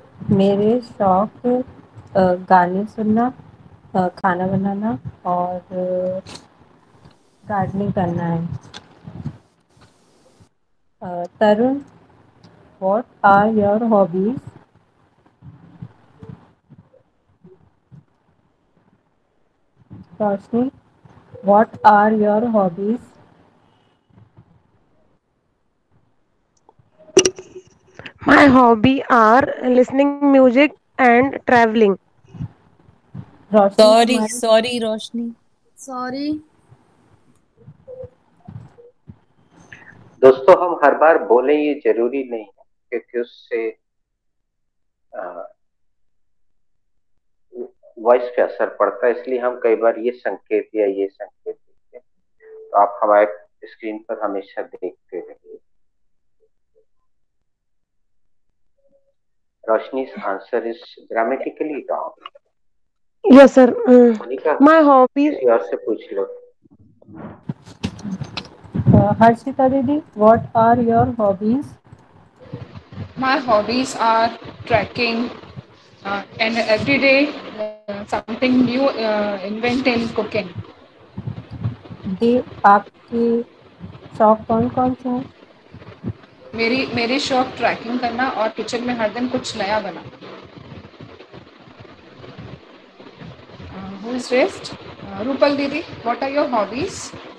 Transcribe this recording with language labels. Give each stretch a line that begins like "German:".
Hindi: मेरे शौक गाने सुनना, खाना बनाना और गार्डनिंग करना है।
English: Tarun, what are your hobbies? Roshni, what are your hobbies? My hobby are listening music and traveling.
Hindi: Roshni,
English: Sorry Roshni. Sorry.
Hindi: दोस्तों हम हर बार बोले ये जरूरी नहीं है, क्योंकि उससे वॉइस पे असर पड़ता है, इसलिए हम कई बार ये संकेत या ये संकेत देते हैं। तो आप हमारे स्क्रीन पर हमेशा देखते रहिए।
English: Roshni's answer is grammatically wrong. Yes, sir.
Hindi: Monika,
English: My hobbies.
Hindi: किसी और से पूछ लो।
English: हर्षिता दीदी, what are your hobbies? My hobbies are trekking and every day something new invent in cooking.
Hindi: दी, आपके शौक कौन कौन से हैं? मेरे शौक ट्रैकिंग करना और किचन में हर दिन कुछ नया बनाना।
English: Who is next? Rupal Didi, what are your hobbies?